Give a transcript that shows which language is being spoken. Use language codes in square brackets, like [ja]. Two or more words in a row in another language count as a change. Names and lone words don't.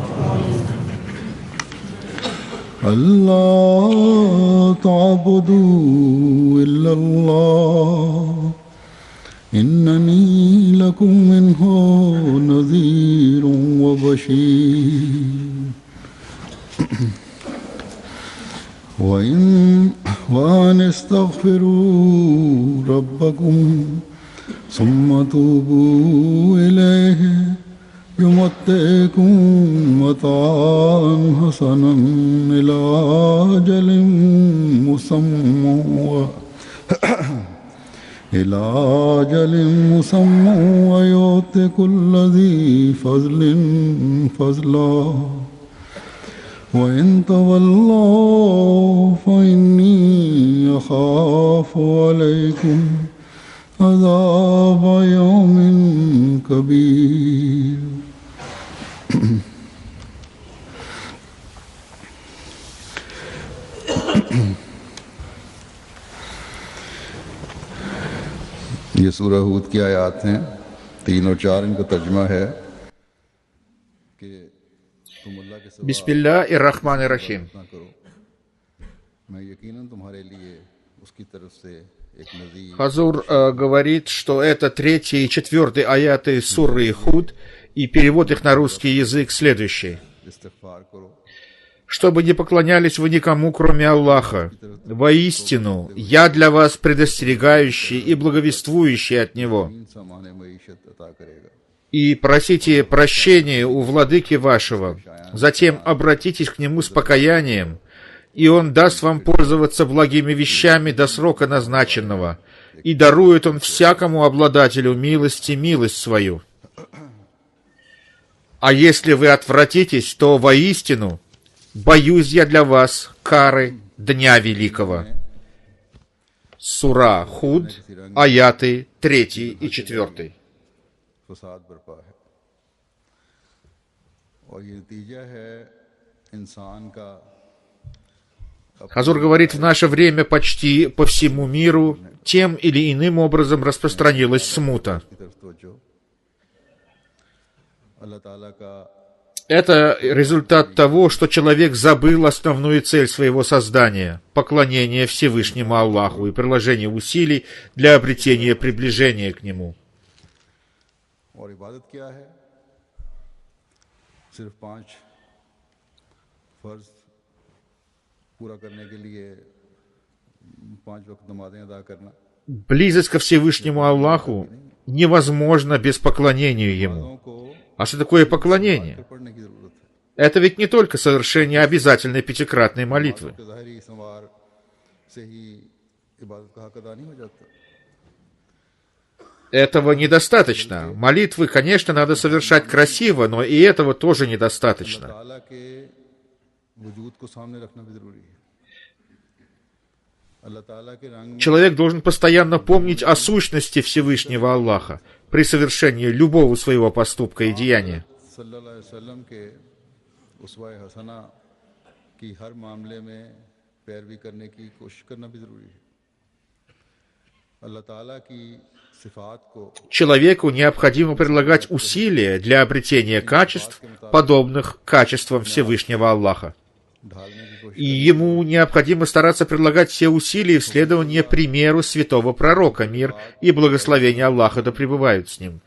[ar] ألا تعبدوا إلا الله إنني لكم منه نذير وبشير. وأن استغفروا ربكم ثم توبوا إليه يمتعكم متاعا حسنا إلى أجل مسمى ويؤت كل ذي فضل فضله. وإن تولوا فإني أخاف عليكم عذاب يوم كبير. [ur] یہ سورہ ہود کی آیت ہیں، 3 اور 4. ان کا ترجمہ ہے کہ تم اللہ کے سوا [ar] بسم الله الرحمن الرحيم. [ur] نہ کرو، میں یقیناً تمہارے لیے اس کی طرف سے ایک نذیر. [ru] Хазур говорит, что это 3 и 4 аяты суры Худ, и перевод их на русский язык следующий. [ur] استغفار کرو, [ru] «Чтобы не поклонялись вы никому, кроме Аллаха. Воистину, я для вас предостерегающий и благовествующий от Него. [ur] سامان معیشت عطا کرے گا. [ru] И просите прощения у владыки вашего. Затем обратитесь к Нему с покаянием, и Он даст вам пользоваться благими вещами до срока назначенного, и дарует Он всякому обладателю милости милость свою. А если вы отвратитесь, то воистину боюсь я для вас кары Дня Великого». Сура Худ, аяты 3 и 4. [ur] فساد برپا ہے اور یہ نتیجہ ہے انسان کا [ru] Хазур говорит, в наше время почти по всему миру тем или иным образом распространилась смута. [ur] کی طرف توجہ۔ اللہ تعالیٰ کا [ru] Это результат того, что человек забыл основную цель своего создания — поклонение Всевышнему Аллаху и приложение усилий для обретения приближения к Нему. [ur] اور عبادت کیا ہے? صرف 5 فرض پورا کرنے کے لیے 5 وقت نمازیں ادا کرنا. [ru] Близость ко Всевышнему Аллаху невозможна без поклонения Ему. [ur] کو [ru] А что такое поклонение? [ur] پڑھنے کی ضرورت ہے. [ru] Это ведь не только совершение обязательной पятикратной молитвы. [ur] ظاہری سنوار سے ہی عبادت کا حق ادا نہیں ہو جاتا. [ru] Этого недостаточно. Молитвы, конечно, надо совершать красиво, но и этого тоже недостаточно. [ur] تعالیٰ کے وجود کو سامنے رکھنا بھی ضروری ہے. اللہ تعالیٰ کے رنگ میں [ru] Человек должен постоянно помнить о сущности Всевышнего Аллаха при совершении любого своего поступка и деяния. [ar] صلى الله عليه وسلم [ur] کے اسوہ حسنہ کی ہر معاملے میں پیروی کرنے کی کوشش کرنا بھی ضروری ہے. اللہ تعالیٰ کی صفات کو [ru] Человеку необходимо прилагать усилия для обретения качеств, подобных качествам Всевышнего Аллаха. [ur] ڈھالنے کی کوشش [ru] И ему необходимо стараться прилагать все усилия в следовании примеру святого пророка, мир и благословение Аллаха да пребывают с ним.